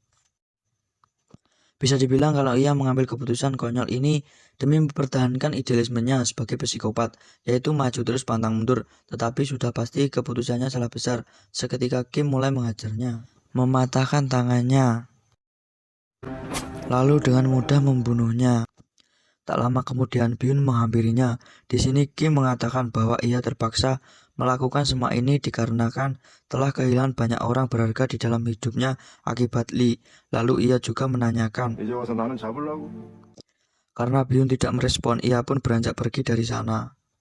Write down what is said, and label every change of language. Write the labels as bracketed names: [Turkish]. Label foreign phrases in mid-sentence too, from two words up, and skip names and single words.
[Indonesian] Bisa dibilang kalau ia mengambil keputusan konyol ini demi mempertahankan idealismenya sebagai psikopat, yaitu maju terus pantang mundur, tetapi sudah pasti keputusannya salah besar seketika Kim mulai menghajarnya, mematahkan tangannya, lalu dengan mudah membunuhnya. Tak lama kemudian Byun menghampirinya. Di sini Kim mengatakan bahwa ia terpaksa melakukan semua ini dikarenakan telah kehilangan banyak orang berharga di dalam hidupnya akibat Lee. Lalu ia juga menanyakan, [Korean] 이제 와서 나는 잡으려고? [Indonesian] karena Byun tidak merespon, ia pun beranjak pergi dari sana.